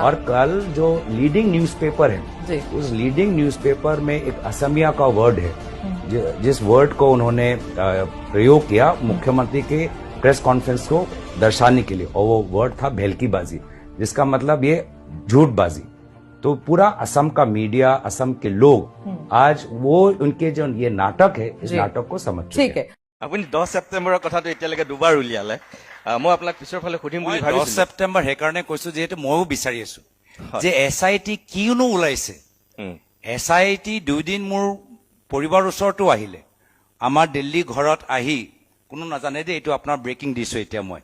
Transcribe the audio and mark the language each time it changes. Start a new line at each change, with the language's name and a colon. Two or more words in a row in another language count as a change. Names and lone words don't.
Hindi: और कल जो
English: leading newspaper
Hindi: है, उस
English: leading newspaper
Hindi: में एक असमिया का वर्ड है, जिस वर्ड को उन्होंने प्रयोग किया मुख्यमंत्री के
English: press conference
Hindi: को दर्शाने के लिए, और वो वर्ड था भेलकीबाजी, जिसका मतलब ये झूठबाजी। तो पूरा असम का मीडिया, असम के लोग आज वो उनके जो ये नाटक है, इस नाटक को समझ चुके हैं। ठीक है।
Assamese: আপুনি 10 ছেপ্টেম্বৰৰ কথাটো এতিয়ালৈকে দুবাৰ উলিয়ালে। মই আপোনাক পিছৰ ফালে সুধিম বুলি ভাবিছিলো। 10 ছেপ্টেম্বৰ সেইকাৰণে কৈছো যিহেতু ময়ো বিচাৰি আছো যে SIT কিনো ওলাইছে। SIT 2 দিন মোৰ পৰিবাৰৰ ওচৰতো আহিলে, আমাৰ দিল্লী ঘৰত আহি কোনো নাজানে যে এইটো আপোনাৰ ব্ৰেকিং দিছো এতিয়া মই।